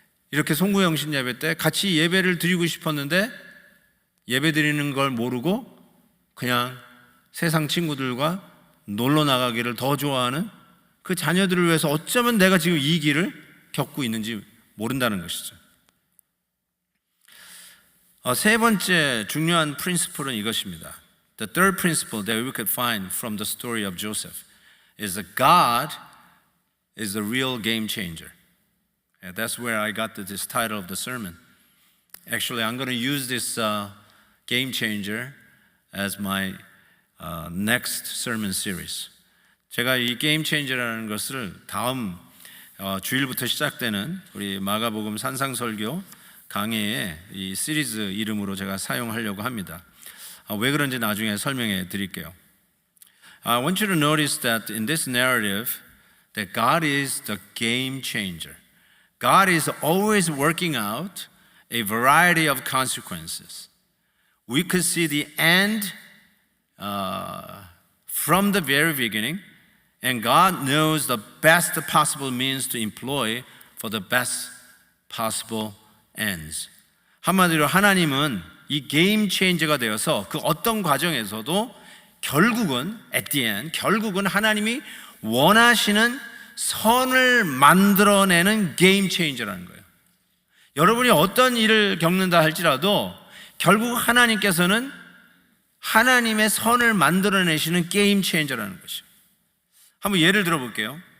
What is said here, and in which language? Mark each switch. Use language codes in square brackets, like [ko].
[ko] 이렇게 송구영신 예배 때 같이 예배를 드리고 싶었는데 예배 드리는 걸 모르고 그냥 세상 친구들과 놀러 나가기를 더 좋아하는 그 자녀들을 위해서 어쩌면 내가 지금 이 길을 겪고 있는지 모른다는 것이죠. 세 번째 중요한 프린시플은 이것입니다. [en] The third principle that we could find from the story of Joseph is that God is the real game changer. And that's where I got this title of the sermon. Actually, I'm going to use this game changer as my next sermon series. [ko] 제가 이 게임 체인저라는 것을 다음 주일부터 시작되는 우리 마가복음 산상설교 강해의 이 시리즈 이름으로 제가 사용하려고 합니다. 왜 그런지 나중에 설명해 드릴게요. [en] I want you to notice that in this narrative that God is the game changer. God is always working out a variety of consequences. We could see the end from the very beginning, and God knows the best possible means to employ for the best possible ends. [ko] 한마디로 하나님은 이 게임 체인저가 되어서 그 어떤 과정에서도 결국은 [en] at the end, [ko] 결국은 하나님이 원하시는 선을 만들어내는 게임 체인저라는 거예요. 여러분이 어떤 일을 겪는다 할지라도 결국 하나님께서는 하나님의 선을 만들어내시는 게임 체인저라는 것이죠. 한번 예를 들어 볼게요.